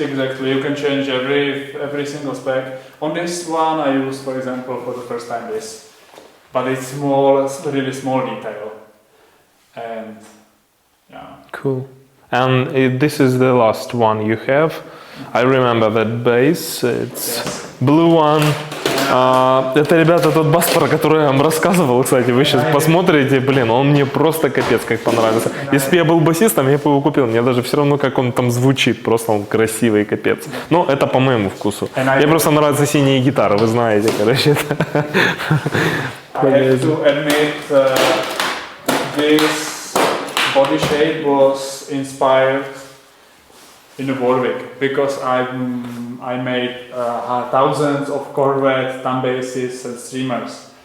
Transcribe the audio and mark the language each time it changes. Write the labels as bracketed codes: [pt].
[en] Exactly, you can change every single spec. On this one, I used, for example, for the first time this, but it's small, it's really small detail, and yeah. Cool. And this is the last one you have. I remember that bass. It's blue one. [ru] Это, ребята, тот бас, про который я вам рассказывал, кстати, вы сейчас посмотрите, блин, он мне просто капец как понравился. Если бы я был басистом, я бы его купил, мне даже все равно, как он там звучит, просто он красивый, капец. Но это по моему вкусу. Мне просто нравятся синие гитары, вы знаете, короче. [en] I have to admit, this body shape was inspired in the Warwick, because I made thousands of Corvette thumb basses and streamers.